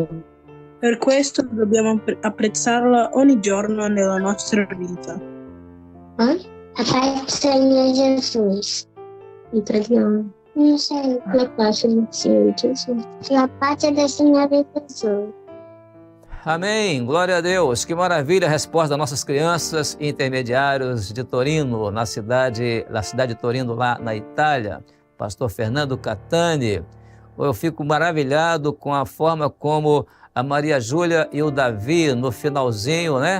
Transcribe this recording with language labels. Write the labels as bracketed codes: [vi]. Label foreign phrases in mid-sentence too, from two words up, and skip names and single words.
[it] Per questo dobbiamo apprezzarla ogni giorno nella nostra vita. La pace del Signore Gesù. Vi preghiamo. La pace del Signore Gesù. La pace del Signore Gesù. [pt] Amém, glória a Deus. Que maravilha a resposta das nossas crianças e intermediários de Torino, na cidade de Torino, lá na Itália. Pastor Fernando Catani. Eu fico maravilhado com a forma como a Maria Júlia e o Davi, no finalzinho, né?